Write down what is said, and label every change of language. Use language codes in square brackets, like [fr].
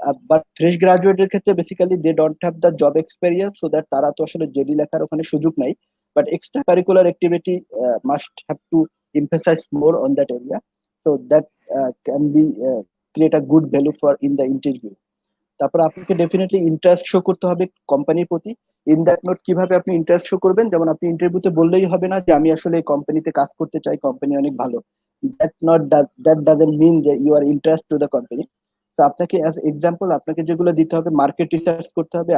[bn] But fresh গ্রাজুয়েটের ক্ষেত্রে basically [en] they don't have the job experience, [bn] so that তারা তো আসলে জেডি লেখার ওখানে সুযোগ নাই। [en] But extra curricular activity must have to emphasize more on that area, so that can be create a good value for in the interview. [bn] তারপর আপনাকে definitely interest show করতে হবে কোম্পানির প্রতি। ইন দ্যাট নোট কিভাবে আপনি ইন্টারেস্ট শো করবেন, যেমন আপনি ইন্টারভিউতে বললেই হবে না যে আমি আসলে এই কোম্পানিতে কাজ করতে চাই, কোম্পানি অনেক ভালো। [en] that doesn't mean [bn] যে [en] You are interest to the company. [bn] তো আপনাকে অ্যাজ এক্সাম্পল আপনাকে যেগুলো দিতে হবে, মার্কেট রিসার্চ করতে হবে।